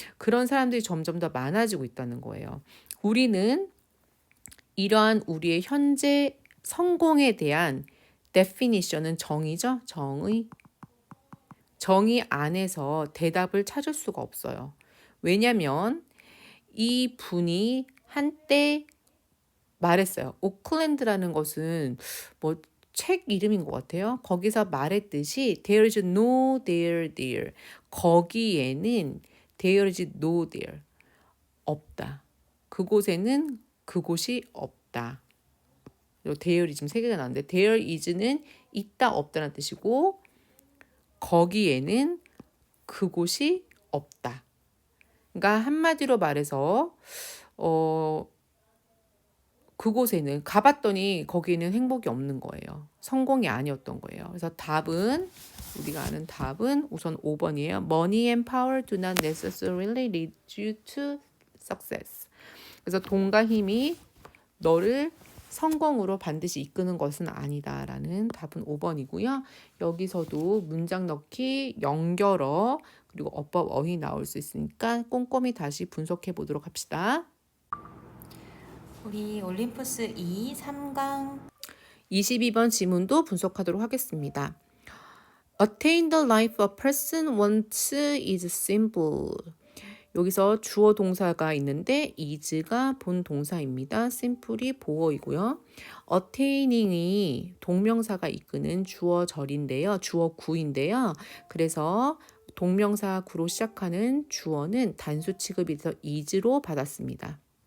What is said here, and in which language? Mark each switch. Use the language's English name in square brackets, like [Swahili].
[Korean] 그런 사람들이 점점 더 많아지고 있다는 거예요. 우리는 이러한 우리의 현재 성공에 대한 definition은 정의죠. 정의 안에서 대답을 찾을 수가 없어요. 왜냐하면 이 분이 한때 말했어요. 오클랜드라는 것은 뭐 책 이름인 것 같아요. 거기서 말했듯이 [English] there is no there there. [Korean] 거기에는 [English] there is no there. [Korean] 없다. 그곳에는 그곳이 없다. there is 지금 세 개가 나왔는데 there is는 있다 없다는 뜻이고 거기에는 그곳이 없다. 그러니까 한마디로 말해서 그곳에는 가봤더니 거기에는 행복이 없는 거예요. 성공이 아니었던 거예요. 그래서 답은, 우리가 아는 답은 우선 5번이에요. [English] Money and power do not necessarily lead you to success. [Korean] 그래서 돈과 힘이 너를 성공으로 반드시 이끄는 것은 아니다라는 답은 5번이고요. 여기서도 문장 넣기, 연결어, 그리고 어법, 어휘 나올 수 있으니까 꼼꼼히 다시 분석해 보도록 합시다. 우리 올림푸스 2, 3강 22번 지문도 분석하도록 하겠습니다. [English] Attain the life a person wants is simple. [Korean] 여기서 주어 동사가 있는데 is가 본 동사입니다. simple이 보어이고요. attaining이 동명사가 이끄는 주어 절인데요. 주어 구인데요. 그래서 동명사 구로 시작하는 주어는 단수 취급이 돼서 is로 받았습니다.